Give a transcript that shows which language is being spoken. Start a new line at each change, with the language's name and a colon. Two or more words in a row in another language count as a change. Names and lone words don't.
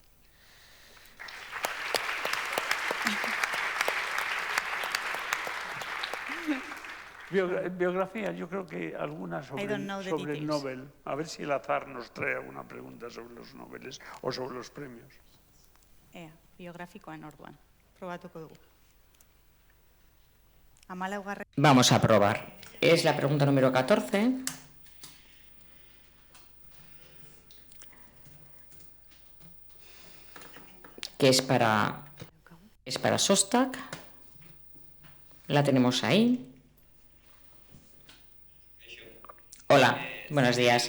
Spanish: Biografía, yo creo que alguna sobre el Nobel. A ver si el azar nos trae alguna pregunta sobre los Nobeles o sobre los premios.
Basque: Biográfico en orduan. Probatuko dugu.
Spanish: Vamos a probar. Es la pregunta número 14. Que es para Sostak. La tenemos ahí. Hola, buenos días.